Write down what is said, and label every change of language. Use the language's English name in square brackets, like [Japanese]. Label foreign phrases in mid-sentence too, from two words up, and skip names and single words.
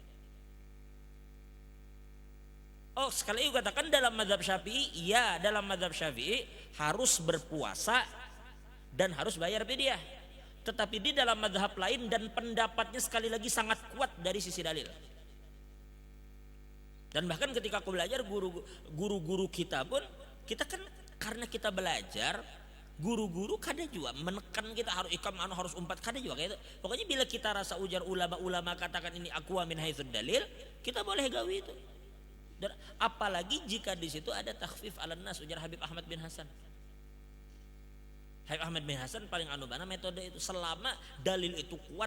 [Indonesian] Oh, sekali lagi katakan dalam mazhab Syafi'i, ya dalam mazhab Syafi'i harus berpuasa dan harus bayar fidyah. Tetapi di dalam mazhab lain dan pendapatnya sekali lagi sangat kuat dari sisi dalil. Dan bahkan ketika aku belajar guru-guru kita pun, kita kan karena kita belajar, [Banjar] guru-guru kada juga menekan kita harus ikam harus umpat, kada juga kayak itu. Pokoknya bila kita rasa ujar ulama-ulama katakan ini [Arabic] أقوى من حيث الدليل, [Banjar] kita boleh gawi itu. [Indonesian] Dan apalagi jika di situ ada [Arabic] تخفيف على الناس, [Indonesian] ujar Habib Ahmad bin Hasan. Habib Ahmad bin Hasan paling anubana metode itu selama dalil itu kuat.